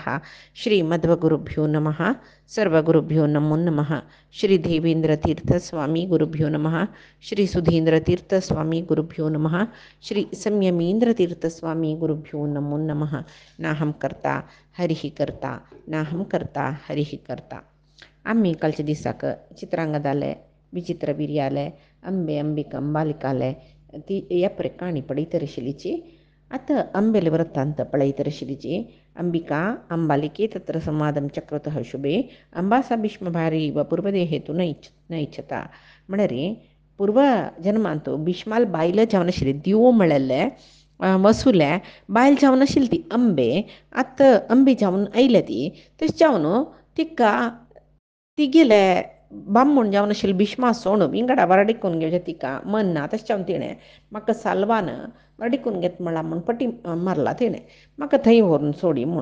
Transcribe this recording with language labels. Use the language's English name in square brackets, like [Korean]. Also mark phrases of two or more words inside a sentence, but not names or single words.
[Sanskrit] श्रीमद्गुरुभ्यो नमः। सर्वगुरुभ्यो नमो नमः। श्री देवेन्द्रतीर्थस्वामी गुरुभ्यो नमः। श्री सुधीन्द्रतीर्थस्वामी गुरुभ्यो नमः। श्री संयमीन्द्रतीर्थस्वामी गुरुभ्यो नमो नमः। नाहं कर्ता हरिः कर्ता नाहं कर्ता हरिः कर्ता. [Konkani] आम्ही कालच्या दिसाक चित्रांगद आले विचित्र विर्याले अंबे अंबिका अंबालिकाले ती येपरे काणी पडैतरशिलीची आता अंबेले वृत्तांत पळैतरशिलीची [Sanskrit] अंबिका अंबालिके तत्र संवादं चक्रतः शुभे अंबासा भीष्मभारी व पूर्वदेहेतु नैच्छता [Konkani] म्हणरे पूर्व जन्मांतू भीष्माल बायलं जावनाशिल्ली दिवो म्हळ्ळेले वसुले बायल जावन आशिल्ली ती अंबे आतां अंबे जावन आयल्या ती तशें जावन तिका तिगेले बामण जावन आशिल्ली भीष्मा सोण विंगडा वरडिकून घेवचें तिका मन ना तशें जावन तिणें म्हाका साल्वान वरडिकून घेत म्हणला म्हूण पटी मारला तिणें म्हाका थंय व्हरून सोडी म्हूण.